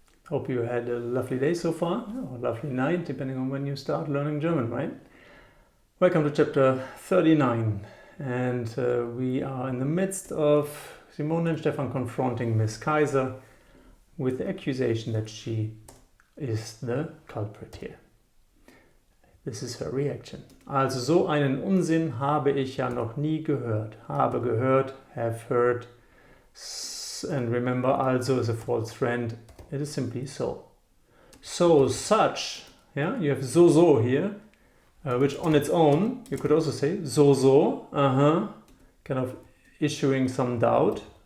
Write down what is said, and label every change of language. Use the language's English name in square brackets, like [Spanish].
[English] Hope you had a lovely day so far, or a lovely night, depending on when you start learning German, right? Welcome to chapter 39, and we are in the midst of Simone and Stefan confronting Miss Kaiser with the accusation that she is the culprit here. This is her reaction. [German] Also so einen Unsinn habe ich ja noch nie gehört. Habe gehört, [English] have heard, and remember also is a false friend. It is simply so. So, such, yeah, you have so here, which on its own, you could also say so, kind of issuing some doubt.